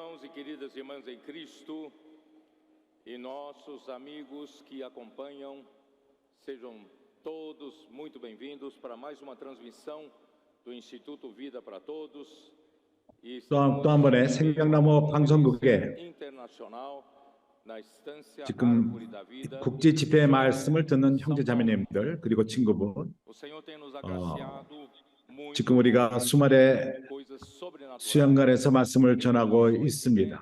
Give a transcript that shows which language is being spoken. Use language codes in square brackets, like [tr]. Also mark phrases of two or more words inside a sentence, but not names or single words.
[pt] queridas irmãs em Cristo e nossos amigos que acompanham, sejam todos muito bem-vindos para mais uma transmissão do Instituto Vida para Todos. [ko] 또 한 번의 생명나무 방송국에 지금 국제 집회의 말씀을 듣는 형제자매님들 그리고 친구분, 지금 우리가 주말에 수양관에서 말씀을 전하고 있습니다.